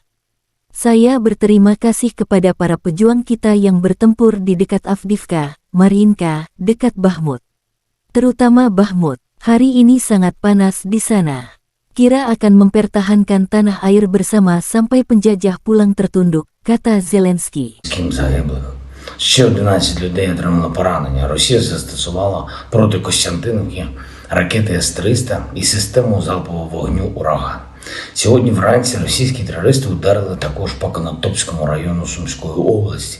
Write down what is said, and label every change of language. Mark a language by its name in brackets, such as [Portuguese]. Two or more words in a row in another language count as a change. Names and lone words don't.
[Indonesian] Saya berterima kasih kepada para pejuang kita yang bertempur di dekat Avdiivka, Mariinka, dekat Bakhmut. Terutama Bakhmut, hari ini sangat panas di sana. Kira akan mempertahankan tanah air bersama sampai penjajah pulang tertunduk, kata Zelensky. [Ukrainian] Ще 11 людей отримали поранення. Росія застосувала проти Костянтинівки ракети С-300 і систему залпового вогню «Ураган». Сьогодні вранці російські терористи ударили також по Конотопському району Сумської області.